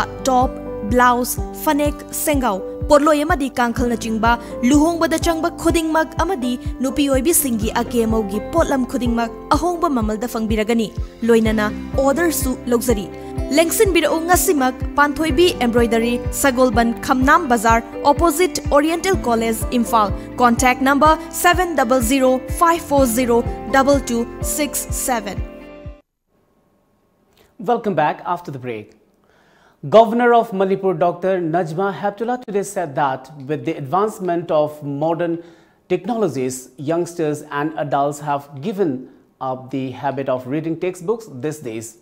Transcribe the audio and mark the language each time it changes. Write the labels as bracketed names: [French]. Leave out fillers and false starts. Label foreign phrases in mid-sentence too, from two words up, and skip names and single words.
[Manipuri] top, blouse, fanek, sengau, porloi amadi kangkhal na chingba, luhongbada changba khudingmak amadi nupi oibi singi akemaugi potlam khudingmak ahongba mamalda fangbiragani, loinana order su luxury. Lengsin birao ngasimak Panthoibi embroidery Sagolban Khamnam Bazar opposite Oriental College Imphal. [English] Contact number 700-540-2267. Welcome back after the break. Governor of Manipur Dr. Najma Heptullah today said that with the advancement of modern technologies, youngsters and adults have given up the habit of reading textbooks these days.